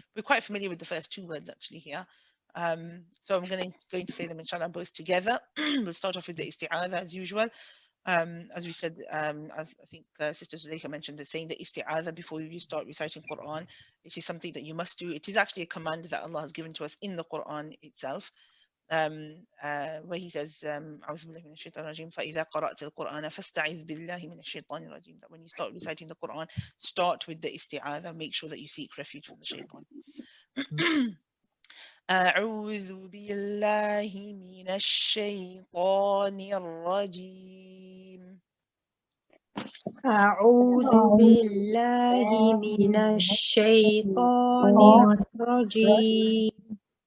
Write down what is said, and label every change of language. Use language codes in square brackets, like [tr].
[en] We're quite familiar with the first two words actually here. So I'm going to say them inshallah both together. We'll start off with the isti'adha as usual. As we said, as I think Sister Zuleika mentioned, saying the isti'adha before you start reciting Quran. This is something that you must do. It is actually a command that Allah has given to us in the Quran itself. Where he says, [ar] أعوذ بالله من الشيطان الرجيم فإذا قرأت القرآن فاستعذ بالله من الشيطان الرجيم. [en] That when you start reciting the Quran, start with the isti'adha. Make sure that you seek refuge from the shaitan. [ar] أعوذ بالله من الشيطان الرجيم. أعوذ بالله من الشيطان الرجيم.